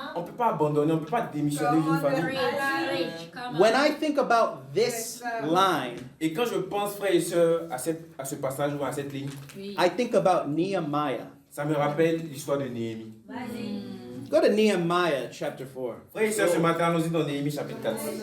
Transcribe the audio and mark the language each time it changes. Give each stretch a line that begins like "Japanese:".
French: On ne peut pas abandonner, on ne peut pas démissionner d'une famille.
English: When I think about this line,
French: Et quand je pense, frères et sœurs, à ce passage ou à cette ligne,
English: I think about Nehemiah.
French: ça me rappelle l'histoire de Néhémie.
English: Go to Nehemiah chapter 4.
French: Frères et sœurs, ce matin, allons-y dans Néhémie chapitre 4.